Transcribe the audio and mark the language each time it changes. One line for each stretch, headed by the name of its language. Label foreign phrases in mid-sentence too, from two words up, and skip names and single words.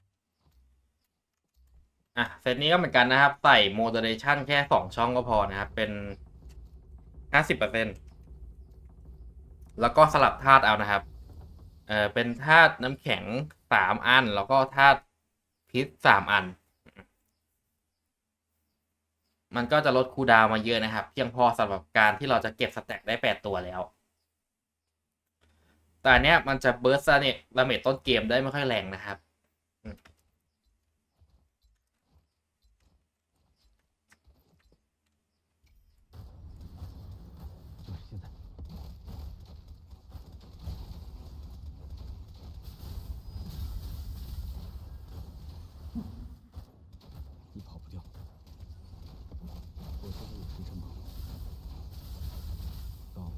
Thai: เซตนี้ก็เหมือนกันนะครับ ใส่ moderation แค่2ช่องก็พอนะครับ เป็น 50%แล้วก็สลับธาตุเอานะครับเป็นธาตุน้ำแข็ง3อัน แล้วก็ธาตุพิษ3อัน มันก็จะลดคูลดาวน์มาเยอะนะครับ เพียงพอสำหรับการที่เราจะเก็บสแต็กได้8ตัวแล้ว แต่อันเนี้ยมันจะเบิร์สเนี่ยดาเมจต้นเกมได้ไม่ค่อยแรงนะครับ
Chinese: 就是现在。你跑不掉，我现在有时辰把握。到了。